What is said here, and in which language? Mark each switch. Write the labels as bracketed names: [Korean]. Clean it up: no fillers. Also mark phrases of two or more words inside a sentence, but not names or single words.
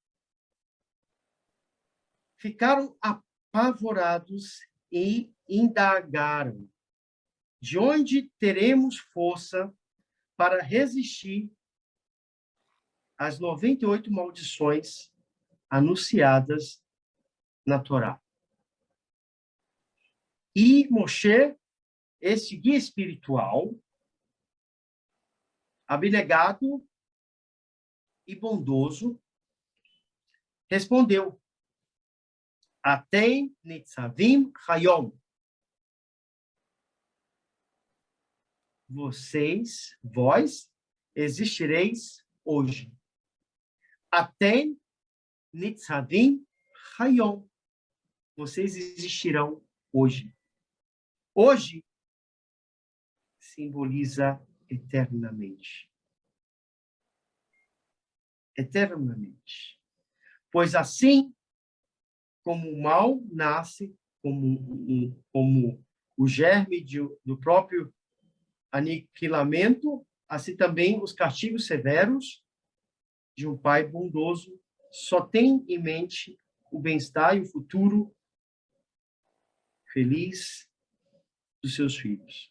[Portuguese] Ficaram apavorados e indagaram: de onde teremos força para resistir às 98 maldições anunciadas na Torá? E Moshe, esse guia espiritual, abnegado e bondoso, respondeu: [Hebrew] אתם נצבים היום. [Portuguese] Vós, existireis hoje. [Hebrew] אתם נצבים היום. [Portuguese] Vocês existirão hoje. Hoje simboliza eternamente. Eternamente. Pois assim como o mal nasce, como o germe do próprio aniquilamento, assim também os castigos severos de um pai bondoso só tem em mente o bem-estar e o futuro feliz dos seus filhos.